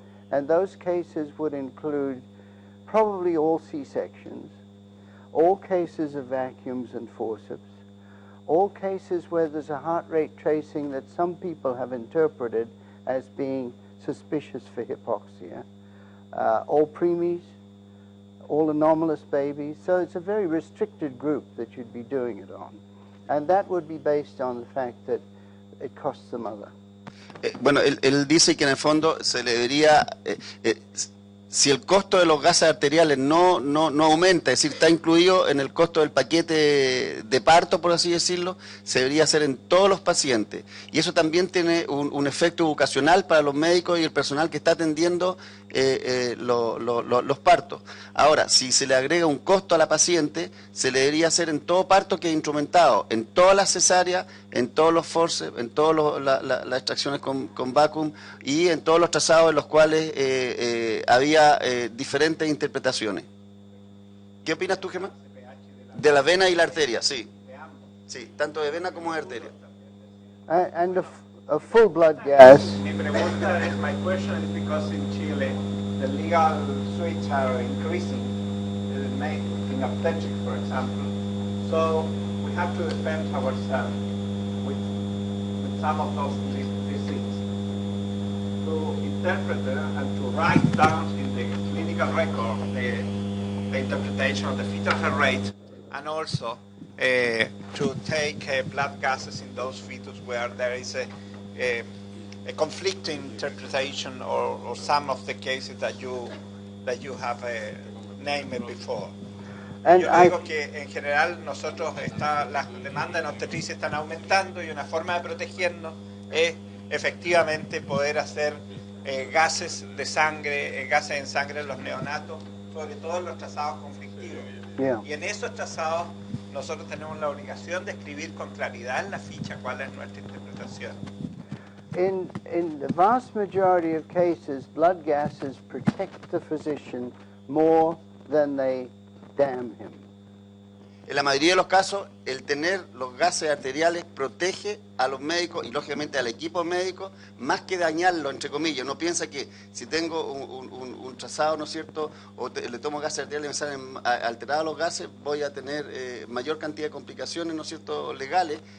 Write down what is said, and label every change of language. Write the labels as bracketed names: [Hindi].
[English] And those cases would include probably all C-sections, all cases of vacuums and forceps, all cases where there's a heart rate tracing that some people have interpreted as being suspicious for hypoxia, all preemies, all anomalous babies. So it's a very restricted group that you'd be doing it on. And that would be based on the fact that it costs the mother. [Spanish] Bueno, él dice que en el fondo se le debería, si el costo de los gases arteriales no aumenta, es decir, está incluido en el costo del paquete de parto, por así decirlo, se debería hacer en todos los pacientes. Y eso también tiene un efecto educacional para los médicos y el personal que está atendiendo los partos. Ahora, si se le agrega un costo a la paciente, se le debería hacer en todo parto que es instrumentado, en todas las cesáreas, en todos los forceps, en todas las extracciones con vacuum y en todos los trazados en los cuales había diferentes interpretaciones. ¿Qué opinas tú, Gemma? De la vena y la arteria, sí. Sí, tanto de vena como de arteria. [English] And a full blood gas. [Spanish] Mi pregunta es, [English] my question is because in Chile the legal suites are increasing in obstetrics, for example. So we have to defend ourselves with some of those diseases. To interpret and to write down in the clinical record the interpretation of the fetal heart rate, and also to take blood gases in those fetus where there is a conflicting interpretation or some of the cases that you have named before. [Spanish] Yo digo que en general nosotros las demandas en obstetricia están aumentando y una forma de protegernos es efectivamente poder hacer gases de sangre, gases en sangre en los neonatos, sobre todo en los trazados conflictivos. [English] Yeah. [Spanish] Y en esos trazados nosotros tenemos la obligación de escribir con claridad en la ficha cuál es nuestra interpretación. [English] In the vast majority of cases, blood gases protect the physician more than they damn him. [Spanish] En la mayoría de los casos, el tener los gases arteriales protege a los médicos y lógicamente al equipo médico más que dañarlo, entre comillas. Uno piensa que si tengo un trazado, ¿no es cierto?, o le tomo gases arteriales y me salen alterados los gases, voy a tener mayor cantidad de complicaciones, ¿no es cierto?, legales.